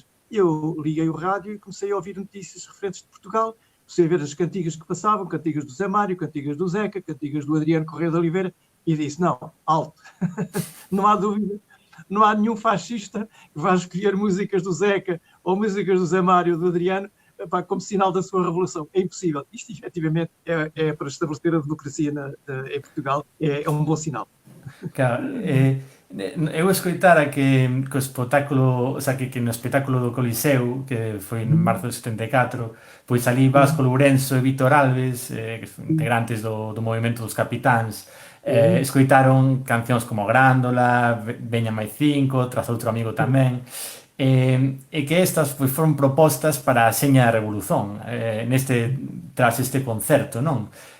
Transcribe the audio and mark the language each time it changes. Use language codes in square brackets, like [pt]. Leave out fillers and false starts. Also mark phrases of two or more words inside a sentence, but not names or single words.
[pt] Eu liguei o rádio e comecei a ouvir notícias referentes de Portugal, comecei a ver as cantigas que passavam, cantigas do Zé Mário, cantigas do Zeca, cantigas do Adriano Correia de Oliveira, e disse, não, alto, não há dúvida, não há nenhum fascista que vá escolher músicas do Zeca ou músicas do Zé Mário ou do Adriano como sinal da sua revolução. É impossível. Isto, efetivamente, é para estabelecer a democracia em Portugal, é um bom sinal. [gl] Claro, eu escoitara que o espetáculo, [es] o sea, [gl] que no espetáculo do Coliseu, que foi en marzo de 74, pois ali Vasco Lourenço e Víctor Alves, que son integrantes do movimento dos Capitáns, escoitaron cancións como Grándola, Veña máis 5, Tras outro amigo tamén, e que estas pois, foron propostas para a seña da revolución tras este concerto, non?